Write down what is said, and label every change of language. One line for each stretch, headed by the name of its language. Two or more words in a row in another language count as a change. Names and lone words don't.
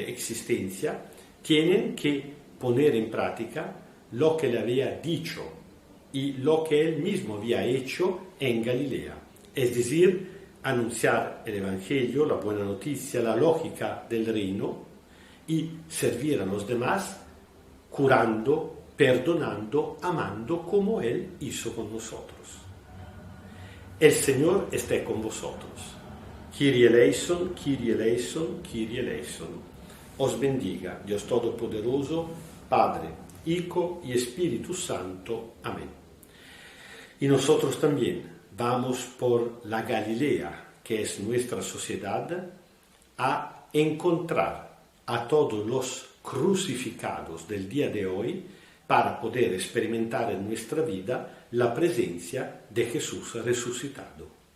Spanish: existencia, tienen que poner en práctica lo que le había dicho y lo que él mismo había hecho en Galilea, es decir, anunciar el Evangelio, la buena noticia, la lógica del reino, y servir a los demás curando, perdonando, amando como él hizo con nosotros. El Señor esté con vosotros.
Greek: Κύριε ελέησον, Κύριε ελέησον, Κύριε ελέησον.
Spanish: Os bendiga Dios Todopoderoso, Padre, Hijo y Espíritu Santo. Amén. Y nosotros también vamos por la Galilea, que es nuestra sociedad, a encontrar a todos los crucificados del día de hoy para poder experimentar en nuestra vida la presencia de Jesús resucitado.